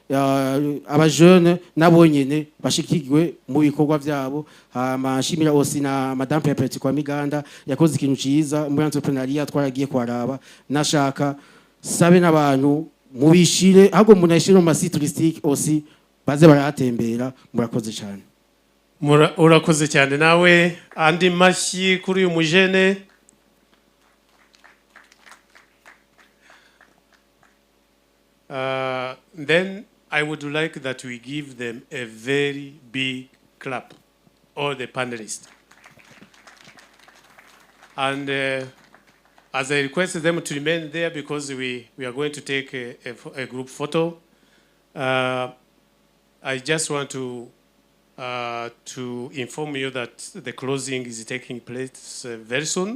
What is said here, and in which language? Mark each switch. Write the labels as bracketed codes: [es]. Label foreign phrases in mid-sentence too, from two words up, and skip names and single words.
[rn] abajeunes nabonyene bashikirwe mu bikorwa byabo amashimira aussi na madame Pepeti kwa Miganda yakoze ikintu ciza muri entrepreneuria twaragiye kwaraba nashaka sabe n'abantu mubishire ahubwo munashire mu masite [fr] touristique aussi [rn] baze barahatembera murakoze cyane [rw] urakoze cyane nawe andi mashyi kuri uyu mujene [en] then I would like that we give them a very big clap, all the panelists. And as I requested them to remain there because we are going to take a group photo, I just want to inform you that the closing is taking place very soon.